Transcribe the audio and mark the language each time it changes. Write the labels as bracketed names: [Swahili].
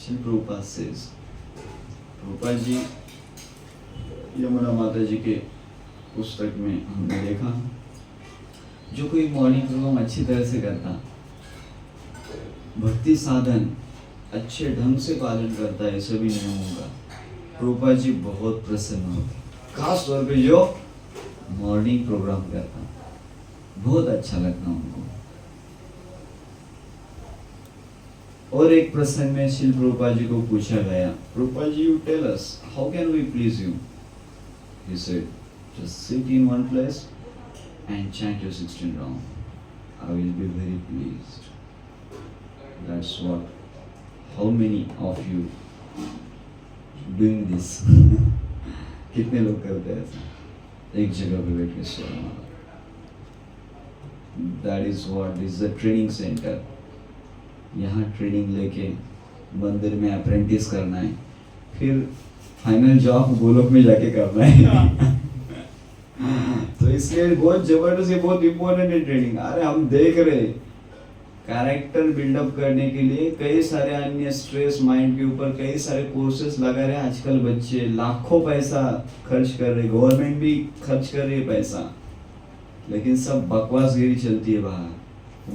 [Hindi] Shri Prabhupada says, Prabhupada ji Yamuna माता जी के पुस्तक में हमने देखा, जो कोई मॉर्निंग प्रोग्राम अच्छी तरह से करता, भक्ति साधन अच्छे ढंग से पालन करता है सभी नियमों का, प्रभुपाद जी बहुत प्रसन्न होते। खास तौर पे जो मॉर्निंग प्रोग्राम करता, बहुत अच्छा लगता उनको। और एक प्रसंग में श्री प्रभुपाद जी को पूछा गया, Prabhupada ji [English] You tell us how can we please you? He said, just sit in one place and chant your 16 round. I will be very pleased. That's what. How many of you doing this? [Hindi] कितने लोग करते हैं ऐसा? एक जगह पे बैठ के सोना। [English] That is what is the training center. [Hindi] यहाँ ट्रेनिंग लेके मंदिर में अप्रेंटिस करना है, फिर फाइनल जॉब गोलोक में जाके करना है। तो इसलिए बहुत जबरदस्त है, बहुत इम्पोर्टेंट है ट्रेनिंग। अरे हम देख रहे कैरेक्टर बिल्डअप करने के लिए कई सारे अन्य स्ट्रेस माइंड के ऊपर कई सारे कोर्सेस लगा रहे हैं आजकल बच्चे, लाखों पैसा खर्च कर रहे, गवर्नमेंट भी खर्च कर रही है पैसा, लेकिन सब बकवासगिरी चलती है बाहर।